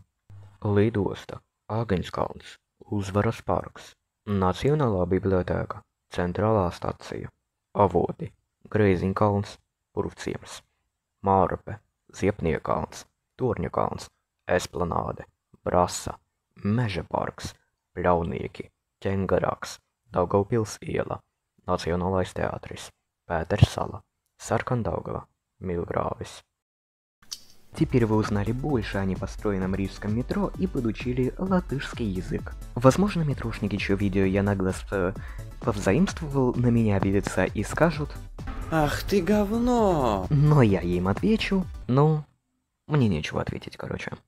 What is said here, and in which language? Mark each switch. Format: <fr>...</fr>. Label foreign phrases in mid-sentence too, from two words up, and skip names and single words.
<lv>Lidosta, Agenskalns, Uzvaras parks, Nacionālā bibliotēka, Centrālā stacija, Avoti, Greiziņkalns, Purvciems, Mārpe, Ziepniekalns, Torņakalns, Esplanāde, Brasa, Meža parks, Pļaunieki, Ķengaraks, Daugavpils iela, Nacionālais teātris, Pēters sala, Sarkandaugava, Milgrāvis.</lv> <ru>Теперь вы узнали больше о непостроенном рижском метро и подучили латышский язык. Возможно, метрошники, чье видео я нагло повзаимствовал, на меня обидятся и скажут: «Ах ты говно!» Но я им отвечу: ну, мне нечего ответить, короче.</ru>